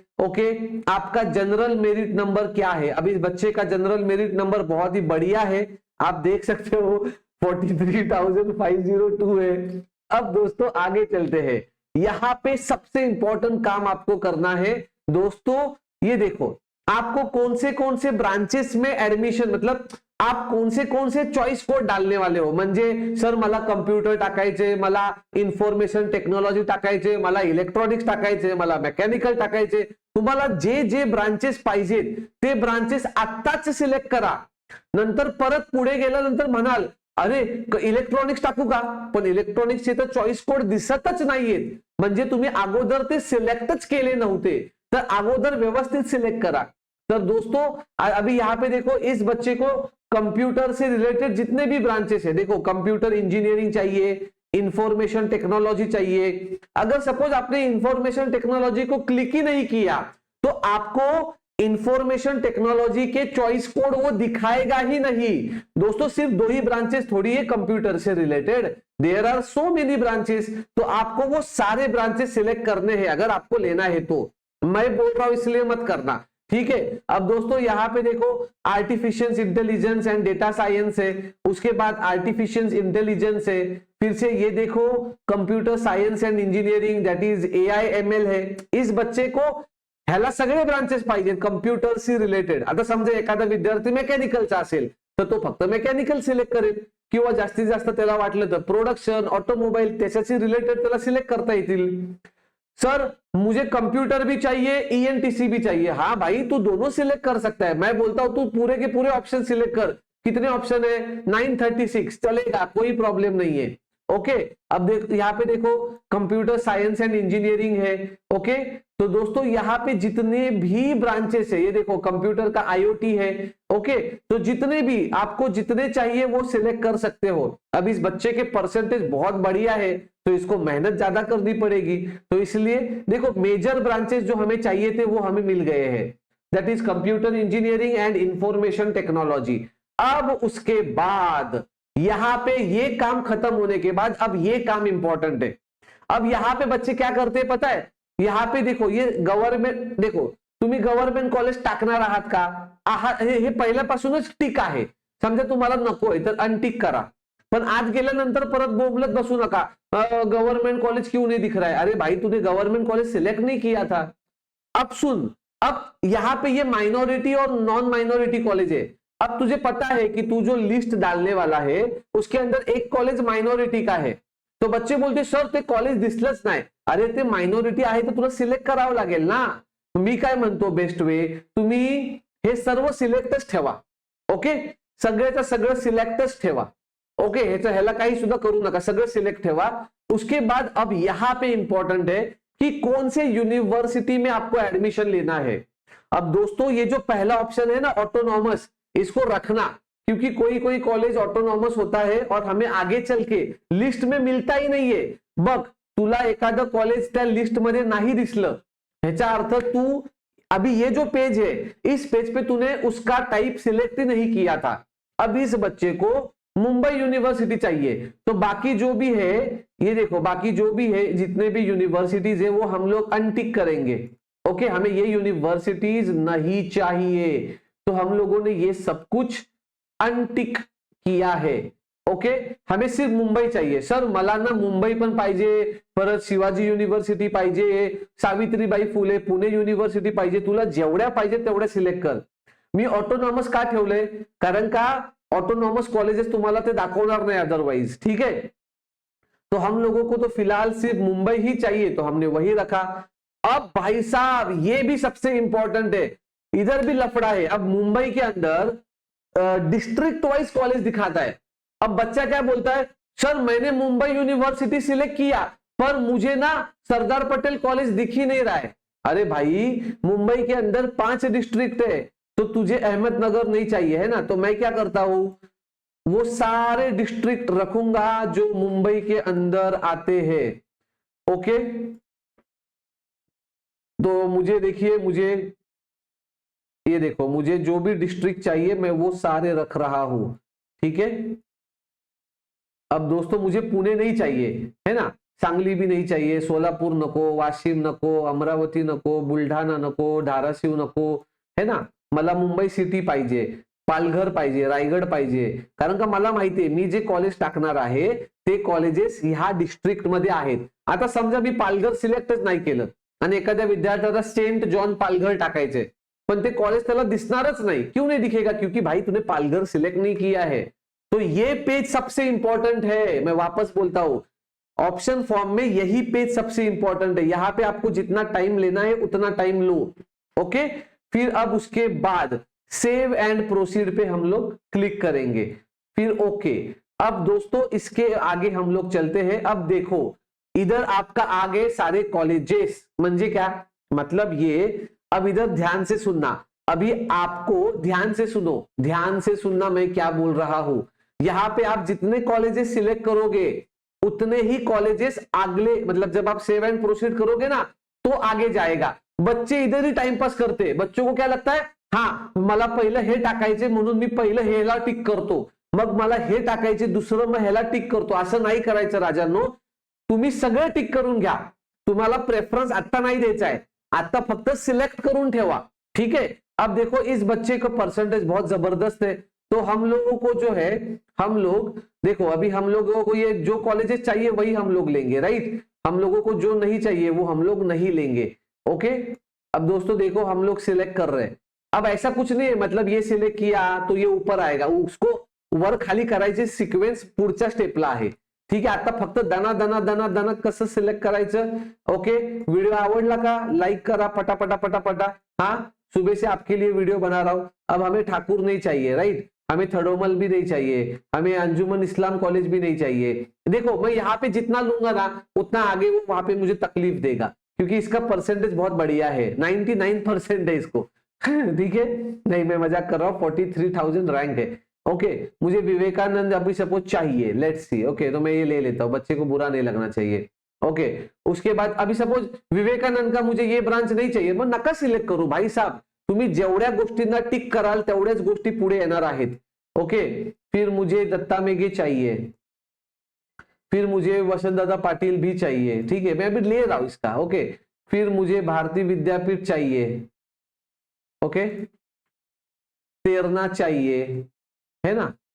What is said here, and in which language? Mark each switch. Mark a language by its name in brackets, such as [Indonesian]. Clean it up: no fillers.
[Hindi] Okay, आपका general merit number क्या है। अब इस बच्चे का जनरल मेरिट नंबर बहुत ही बढ़िया है, आप देख सकते हो 43,502 है। अब दोस्तों आगे चलते हैं। यहाँ पे सबसे इंपॉर्टेंट काम आपको करना है दोस्तों, ये देखो आपको कौन से ब्रांचेस में एडमिशन, मतलब आप कौन से चॉइस कोड डालने वाले हो। [Marathi] म्हणजे सर मला कंप्यूटर टाकायचे, मला इन्फॉर्मेशन टेक्नॉलॉजी टाकायचे, मला इलेक्ट्रॉनिक्स टाकायचे, मला मेकॅनिकल टाकायचे। तुम्हाला जे जे ब्रांचेस पाहिजेत ते ब्रांचेस आत्ताच सिलेक्ट करा। नंतर परत पुढे गेल्यानंतर म्हणाल अरे इलेक्ट्रॉनिक्स टाकू का, पण इलेक्ट्रॉनिक्सचे तर चॉईस कोड दिसतच नाहीयेत, म्हणजे तुम्ही अगोदर ते सिलेक्टच केले नव्हते। तर अगोदर व्यवस्थित सिलेक्ट करा। [Hindi] तो दोस्तों, अभी यहाँ पे देखो इस बच्चे को कंप्यूटर से रिलेटेड जितने भी ब्रांचेस है, देखो कंप्यूटर इंजीनियरिंग चाहिए, इंफॉर्मेशन टेक्नोलॉजी चाहिए। अगर सपोज आपने इंफॉर्मेशन टेक्नोलॉजी को क्लिक ही नहीं किया तो आपको इंफॉर्मेशन टेक्नोलॉजी के चॉइस कोड वो दिखाएगा ही नहीं। दोस्तों, सिर्फ 2 ही ब्रांचेस थोड़ी है कंप्यूटर से related, there are so many branches. तो आपको वो सारे ब्रांचेस सिलेक्ट करने हैं अगर आपको लेना है तो। मैं बोल रहा हूं इसलिए मत करना, ठीक है। अब दोस्तों, यहाँ पे देखो artificial intelligence and data science है, उसके बाद आर्टिफिशियल इंटेलिजेंस है, फिर से ये देखो computer science and engineering that is AI/ML है। इस बच्चे को [Marathi] ह्याला सगळे ब्रांचेस पाहिजेत कंप्यूटरशी रिलेटेड। आता समजा एखादा विद्यार्थी मेकॅनिकलचा असेल तर तो फक्त मेकॅनिकल सिलेक्ट करेल, किंवा जास्तीत जास्त त्याला वाटलं तर प्रोडक्शन, ऑटोमोबाईल त्याच्याशी रिलेटेड त्याला सिलेक्ट करता येतील। [Hindi] सर मुझे कंप्यूटर भी चाहिए, ENTC भी चाहिए। हाँ भाई, तू दोनों सिलेक्ट कर सकता है। मैं बोलता हूं तू पूरे के पूरे ऑप्शन सिलेक्ट कर। कितने ऑप्शन है? 936, चलेगा, कोई प्रॉब्लम नहीं है। ओके, अब देख यहाँ पे देखो कंप्यूटर साइंस एंड इंजीनियरिंग है। ओके, तो दोस्तों यहाँ पे जितने भी ब्रांचेस है, ये देखो कंप्यूटर का IoT है। ओके, तो जितने भी आपको जितने चाहिए वो सिलेक्ट कर सकते हो। अब इस बच्चे के परसेंटेज बहुत बढ़िया है तो इसको मेहनत ज्यादा करनी पड़ेगी, तो इसलिए देखो मेजर ब्रांचेस जो हमें चाहिए थे वो हमें मिल गए हैं, that is computer engineering and information technology. अब उसके बाद यहां पे ये काम खत्म होने के बाद अब ये काम इंपॉर्टेंट है। अब यहां पे बच्चे क्या करते हैं पता है, यहां पे देखो ये गव्हर्नमेंट, देखो [Marathi] तुम्ही गव्हर्नमेंट कॉलेज टाकणार आहात का, हे पहिल्यापासूनच टिक आहे। समजा तुम्हाला नकोय तर अनटिक करा, पण आज गेल्यानंतर परत बोंबलत बसू नका [Hindi] गवर्नमेंट कॉलेज क्यों नहीं दिख रहा है। अरे भाई, तूने गवर्नमेंट कॉलेज सिलेक्ट नहीं किया था। अब सुन, अब यहां पे ये माइनॉरिटी और नॉन माइनॉरिटी कॉलेज है। अब तुझे पता है कि तू जो लिस्ट डालने वाला है उसके अंदर एक कॉलेज माइनॉरिटी का है। [Marathi] तो बच्चे बोलते सर ते कॉलेज दिसलंच नाही। अरे ते माइनॉरिटी आहे तर तुला सिलेक्ट करावं लागेल ना। मी काय म्हणतो, बेस्ट वे तुम्ही हे सर्व सिलेक्टच ठेवा। ओके, सगळ्याचं सगळं सिलेक्टच ठेवा। ओके, ह्याला काही सुद्धा करू नका, सगळं सिलेक्ट ठेवा. [Hindi] उसके बाद अब यहाँ पे इंपॉर्टेंट है कि कौन से यूनिवर्सिटी में आपको एडमिशन लेना है. अब दोस्तों ये जो पहला ऑप्शन है ना ऑटोनॉमस, इसको रखना, क्योंकि कोई कोई कॉलेज ऑटोनॉमस होता है और हमें आगे चल के लिस्ट में [Marathi] मिळता ही नाहीये. बघ, तुला एखादं कॉलेज त्या लिस्ट मध्ये नाही दिसलं, ह्याचा अर्थ तू [Hindi] अभी ये जो पेज है, इस पेज पे तूने उसका टाइप सिलेक्ट ही नहीं किया था. अब इस बच्चे को मुंबई यूनिवर्सिटी चाहिए, तो बाकी जो भी है, ये देखो बाकी जो भी है जितने भी यूनिवर्सिटीज है वो हम लोग अनटिक करेंगे. ओके, हमें ये यूनिवर्सिटीज नहीं चाहिए, तो हम लोगों ने ये सब कुछ अनटिक किया है. ओके, हमें सिर्फ मुंबई चाहिए. [Marathi] सर मला ना मुंबई पण पाहिजे, परत शिवाजी युनिव्हर्सिटी पाहिजे, सावित्रीबाई फुले पुणे युनिव्हर्सिटी पाहिजे, तुला जेवढ्या पाहिजे तेवढ्या सिलेक्ट कर. मी ऑटोनॉमस का ठेवलंय, कारण का ऑटोनॉमस कॉलेजेस तुम्हाला ते दाखवणार नाही अदरवाइज. [Hindi] ठीक है, तो हम लोगों को तो फिलहाल सिर्फ मुंबई ही चाहिए, तो हमने वही रखा. अब भाई साहब ये भी सबसे इंपॉर्टेंट है, इधर भी लफड़ा है. अब मुंबई के अंदर डिस्ट्रिक्ट वाइज कॉलेज दिखाता है. अब बच्चा क्या बोलता है, सर मैंने मुंबई यूनिवर्सिटी सिलेक्ट किया पर मुझे ना सरदार पटेल कॉलेज दिख ही नहीं रहा है. अरे भाई, मुंबई के अंदर 5 डिस्ट्रिक्ट है, तो तुझे अहमदनगर नहीं चाहिए है ना, तो मैं क्या करता हूं, वो सारे डिस्ट्रिक्ट रखूंगा जो मुंबई के अंदर आते हैं. ओके, तो मुझे देखिए, मुझे ये देखो, मुझे जो भी डिस्ट्रिक्ट चाहिए मैं वो सारे रख रहा हूं. ठीक है, अब दोस्तों मुझे पुणे नहीं चाहिए है ना, सांगली भी नहीं चाहिए, [Marathi] सोलापूर नको, वाशिम नको, अमरावती नको, बुलढाणा नको, धाराशिव नको, [Hindi] है ना. [Marathi] मला मुंबई सिटी पाहिजे, पालघर पाहिजे, रायगड पाहिजे, कारण का मला माहितीये मी जे कॉलेज टाकणार आहे ते कॉलेजेस ह्या डिस्ट्रिक्ट मध्ये आहेत. आता समजा मी पालघर सिलेक्टच नाही केलं आणि एखाद्या विद्यार्थ्याला सेंट जॉन पालघर टाकायचे, पण ते कॉलेज त्याला दिसणारच नाही. [Hindi] क्यों नहीं दिखेगा, क्योंकि भाई तूने पालघर सिलेक्ट नहीं किया है. तो ये पेज सबसे इंपॉर्टेंट है, मैं वापस बोलता हूं, ऑप्शन फॉर्म में यही पेज सबसे इंपॉर्टेंट है. यहां पे आपको जितना टाइम लेना है उतना टाइम लो. ओके, फिर अब उसके बाद सेव एंड प्रोसीड पे हम लोग क्लिक करेंगे, फिर ओके. अब दोस्तों इसके आगे हम लोग चलते हैं. अब देखो इधर आपका आगे सारे कॉलेजेस, म्हणजे क्या मतलब ये, अब इधर ध्यान से सुनना, अभी आपको ध्यान से सुनो, ध्यान से सुनना मैं क्या बोल रहा हूं. यहां पे आप जितने कॉलेजेस सिलेक्ट करोगे उतने ही कॉलेजेस अगले, मतलब जब आप सेव एंड प्रोसीड करोगे ना तो आगे जाएगा. बच्चे इधर ही टाइमपास करते, बच्चों को क्या लगता है, हाँ [Marathi] मला पहिलं हे टाकायचे म्हणून मी पहिलं हेला टिक करतो, मग मला हे टाकायचे दुसरं मग ह्याला टिक करतो. असं नाही करायचं राजांनो, तुम्ही सगळं टिक करून घ्या. तुम्हाला प्रेफरन्स आता नाही द्यायचा है, आता फक्त सिलेक्ट करून ठेवा. [Hindi] ठीक है, अब देखो इस बच्चे का परसेंटेज बहुत जबरदस्त है, तो हम लोगों को जो है, हम लोग देखो अभी हम लोगों को ये जो कॉलेजेस चाहिए वही हम लोग लेंगे, राइट. हम लोगों को जो नहीं चाहिए वो हम लोग नहीं लेंगे. ओके, अब दोस्तों देखो हम लोग सिलेक्ट कर रहे हैं. अब ऐसा कुछ नहीं है, मतलब ये सिलेक्ट किया तो ये ऊपर आएगा, उसको [Marathi] वर खाली करायचे सिक्वेन्स पुढच्या स्टेपला आहे. ठीक आहे, आता फक्त दना दना दना दना कसं सिलेक्ट करायचं. ओके, व्हिडिओ आवडला का, लाईक करा पटापटा पटापटा. [Hindi] हाँ, सुबह से आपके लिए वीडियो बना रहा हूं. अब हमें ठाकुर नहीं चाहिए, राइट, हमें थडोमल भी नहीं चाहिए, हमें अंजुमन इस्लाम कॉलेज भी नहीं चाहिए. देखो मैं यहाँ पे जितना लूंगा ना उतना आगे वो वहां पे मुझे तकलीफ देगा, क्योंकि इसका परसेंटेज बहुत बढ़िया है, 99% है इसको. ठीक है, नहीं मैं मजाक कर रहा हूँ, 43,000 रैंक है. ओके, मुझे विवेकानंद अभी सपोज चाहिए, लेट्स सी. ओके, तो मैं ये ले लेता हूँ, बच्चे को बुरा नहीं लगना चाहिए. ओके, उसके बाद अभी सपोज विवेकानंद का मुझे ये ब्रांच नहीं चाहिए, [Marathi] मग नका सिलेक्ट करू [Hindi] भाई साहब. [Marathi] तुम्ही जेवढ्या गोष्टींना टिक कराल तेवढ्याच गोष्टी पुढे येणार आहेत. [Hindi] ओके, फिर मुझे दत्ता मेघे चाहिए, फिर मुझे वसंत दादा पाटिल भी चाहिए. ठीक है, मैं अभी ले रहा हूं इसका. ओके, फिर मुझे भारतीय विद्यापीठ चाहिए. ओके, तेरना चाहिए, है ना.